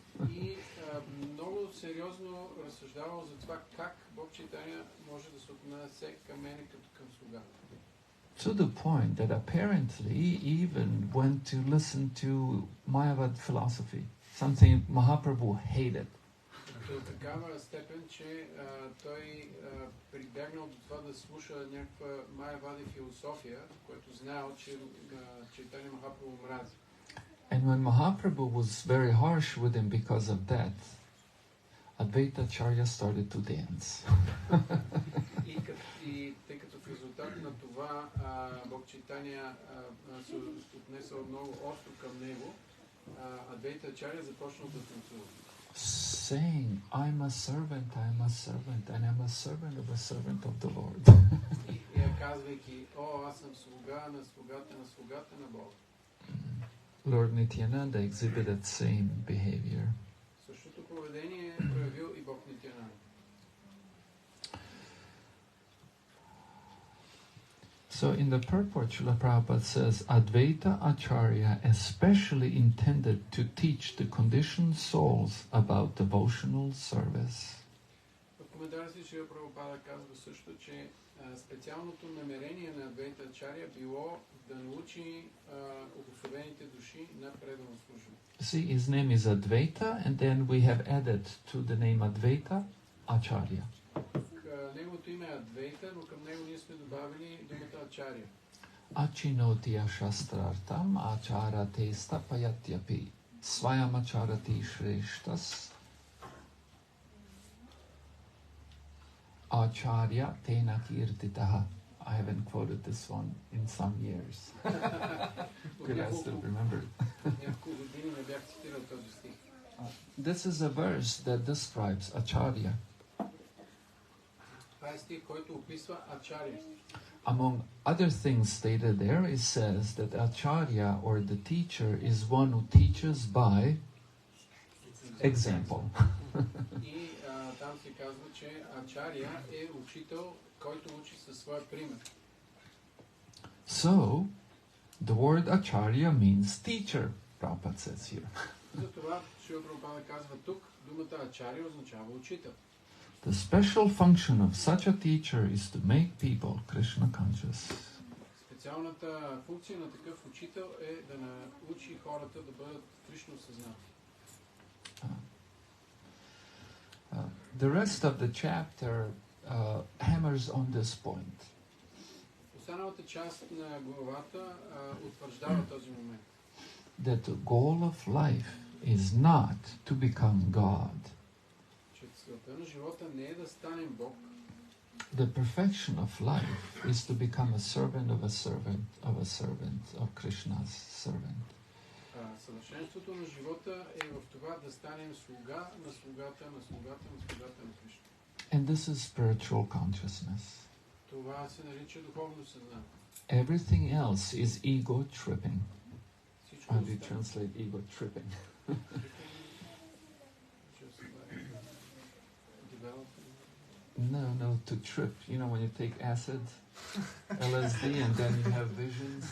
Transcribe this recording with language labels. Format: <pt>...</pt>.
<bg>И много сериозно разсъждавал за това как Бог Чайтаня може да се отнесе към мене като към слуга.</bg> <en>To the point that apparently even went to listen to Mayavad philosophy, something Mahaprabhu hated.</en> <bg>До такава степен, че той прибягнал до това да слуша някаква Майявади философия, което знаел, че Чайтаня Махапрабху мрази.</bg> <en>And when Mahaprabhu was very harsh with him because of that, Advaita Acharya started to dance.</en> <bg>И тъй като в резултат на това Бог Чайтаня се отнесъл много остро към него, Адвайта Ачаря започнал да танцува.</bg> <en>Saying, I'm a servant, and I'm a servant of a servant of the Lord.</en> <bg>И казвайки, аз съм слуга на слугата на слугата на Бога.</bg> <en>Lord Nityananda exhibited same behavior.</en> <bg>Същото поведение проявил и Бог Нитянанда.</bg> <en>So in the purport, Srila Prabhupada says, Advaita Acharya especially intended to teach the conditioned souls about devotional service.</en> <bg>В коментара си Шрила Прабхупада казва също, че специалното намерение на Адвайта Ачаря било да научи обособените души на предано служение.</bg> <en>See, his name is Advaita, and then we have added to the name Advaita Acharya.</en> <bg>Неговото име е Адвайта, но към него ние сме добавили думата Ачаря.</bg> <sa>Achinotya shastrartam acharate stapayatyapi svayam acharati shreshtas acharya tena kirtitaha.</sa> <en>I haven't quoted this one in some years. Good, I still remember it.</en> <bg>Няколко години не бях цитирал този стих.</bg> <en>This is a verse that describes Acharya.</en> <bg>Това е стих, който описва Ачаря.</bg> <en>Among other things stated there, it says that Acharya, or the teacher, is one who teaches by example.</en> <bg>И там се казва, че Ачаря е учител, който учи със своя пример.</bg> <en>So, the word Acharya means teacher, Prabhupada says here.</en> <bg>Затова Шрила Прабхупада казва тук, думата Ачаря означава учител.</bg> <en>The special function of such a teacher is to make people Krishna conscious.</en> <bg>Специалната функция на такъв учител е да научи хората да бъдат Кришна осъзнати.</bg> <en>The rest of the chapter hammers on this point.</en> <bg>Останалата част на главата утвърждава този момент.</bg> <en>That the goal of life is not to become God.</en> <bg>Че целта на живота не е да станем Бог.</bg> <en>The perfection of life is to become a servant of a servant of a servant of Krishna's servant.</en> <bg>Съвършенството на живота е в това да станем слуга на слугата на слугата на слугата на Кришна.</bg> <en>And this is spiritual consciousness.</en> <bg>Това се нарича духовно съзнание.</bg> <en>Everything else is ego tripping.</en> <bg>Всичко</bg> <en>How do you</en> <bg>останало.</bg> <en>translate ego tripping? Just like developing. No, to trip. You know when you take acid, LSD, and then you have visions.</en>